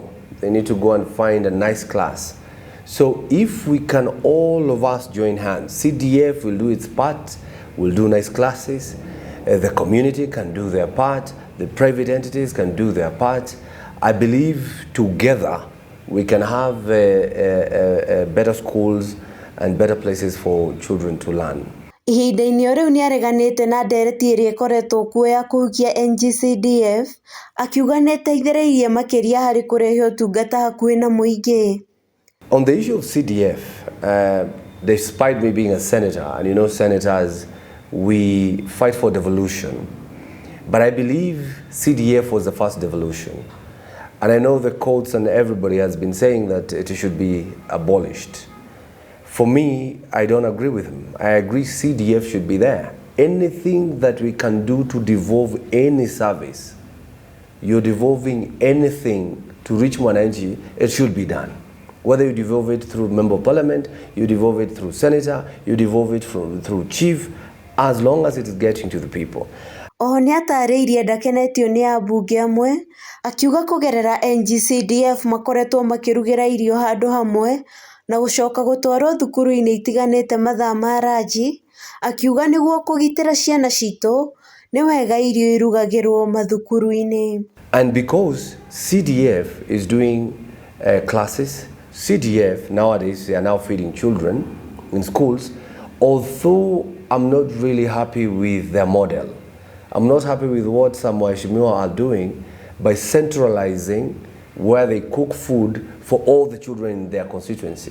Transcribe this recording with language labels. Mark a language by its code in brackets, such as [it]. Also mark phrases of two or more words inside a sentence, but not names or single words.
[en] They need to go and find a nice class. So if we can all of us join hands, CDF will do its part, will do nice classes, the community can do their part, the private entities can do their part. I believe together we can have better schools and better places for children to learn. [ki] Ihinda-inĩ rĩu nĩ areganĩte na ndereti ĩrĩa ĩkoretwo kuo ya kũhukia NG-CDF, akiuga nĩ ĩteithĩrĩirie makĩria harĩ kũrehe ũtungata hakuhĩ na mũingĩ. [en] On the issue of CDF, despite me being a senator, and you know senators, we fight for devolution, but I believe CDF was the first devolution. And I know the courts and everybody has been saying that it should be abolished. For me, I don't agree with him. I agree CDF should be there. Anything that we can do to devolve any service, you're devolving anything to reach mwananchi, it should be done. Whether you devolve it through member of parliament, you devolve it through senator, you devolve it through chief, as long as it is getting to the people. [ki] Oho nĩ atarĩirie ndakenetio nĩ ambunge amwe, akiuga kũgerera NG-CDF makoretwo makĩrugĩra irio handũ hamwe na gũcoka gũtwarwo thukuru-inĩ itiganĩte mathaa ma ranji, akiuga nĩguo kũgitĩra ciana citũ nĩ wega irio irugagĩrwo mathukuru-inĩ. [en] And because CDF is doing classes, CDF nowadays they are now feeding children in schools, although I'm not really happy with their model. I'm not happy with what some waheshimiwa are doing by centralizing where they cook food for all the children in their constituency.